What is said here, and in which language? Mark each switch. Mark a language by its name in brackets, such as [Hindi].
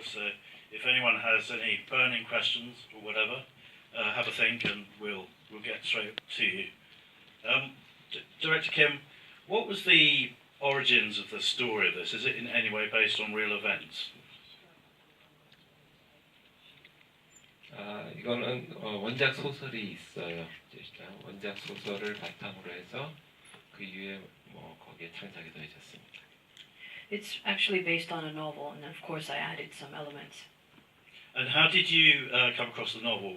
[English] So if anyone has any burning questions or whatever, have a think and we'll get straight to you. Director Kim, what was the origins of the story of this? Is it in any way based on real events? [Korean] 이거는 원작 소설이 있어요. 원작 소설을 바탕으로 해서 그 이후에 거기에 창작이 더해졌습니다. [English] It's actually based on a novel, and of course I added some elements. And how did you come across the novel?